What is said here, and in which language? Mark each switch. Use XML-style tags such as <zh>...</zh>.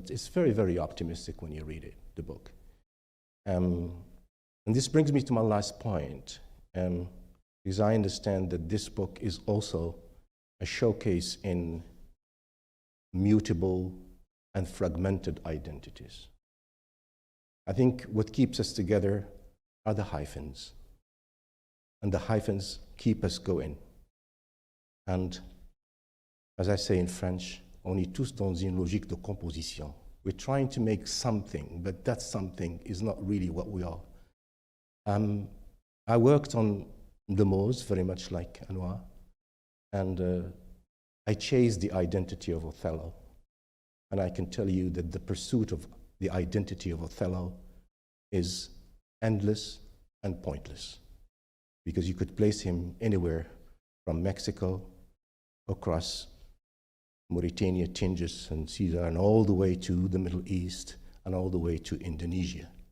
<en>That is very, very optimistic when you read it, the book. And this brings me to my last point, because I understand that this book is also a showcase in mutable and fragmented identities. I think what keeps us together are the hyphens, and the hyphens keep us going. And as I say in French,</en> <fr>on est tous dans une logique de composition.</fr> <en>We're trying to make something, but that something is not really what we are. I worked on the Moors, very much like Anouar, and I chased the identity of Othello. And I can tell you that the pursuit of the identity of Othello is endless and pointless, because you could place him anywhere from Mexico across Mauritania, Tingis, and Caesar, and all the way to the Middle East, and all the way to Indonesia.</en>